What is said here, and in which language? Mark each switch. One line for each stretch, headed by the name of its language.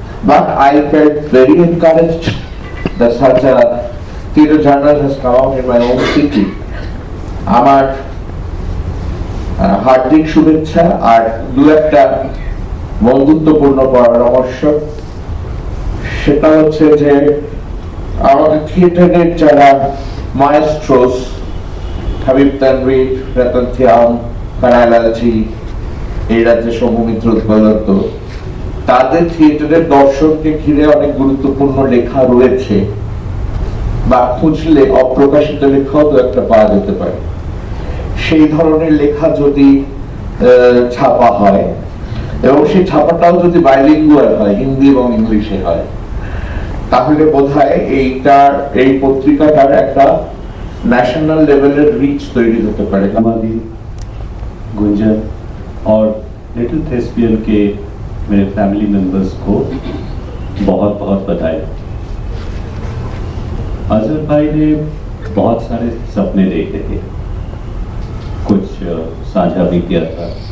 English: But I felt very encouraged that such a theatre journal has come out in my own city.
Bangla: আমার হার্দিক শুভেচ্ছা আর দু একটা বন্ধুত্বপূর্ণ পরামর্শ। সেটা হচ্ছে যে আমাদের থিয়েটারের যারা মায়েস্ট্রোস, হাবিব তানভীর, রতন শ্যাম, কানাইলালজি, এই রাজ্যে সৌমিত্র দত্ত, তাদের থিয়েটারের দর্শককে ঘিরে অনেক গুরুত্বপূর্ণ লেখা রয়েছে, বা খুঁজলে অপ্রকাশিত লেখাও তো একটা পাওয়া যেতে পারে। সেই ধরনের লেখা যদি ছাপা হয় এবং সেই ছাপাটাও যদি বাইলিঙ্গুয়াল হয়, হিন্দি এবং ইংলিশে হয়, তাহলে বোধহয় এই পত্রিকাটার একটা ন্যাশনাল লেভেলের রিচ তৈরি হতে পারে।
Hindi: हमारी गुंजन और लिटिल थेस्पियन के मेरे फैमिली मेंबर्स को बहुत बहुत बधाई। अजहर भाई ने बहुत सारे सपने देखे थे, कुछ साझा भी किया था।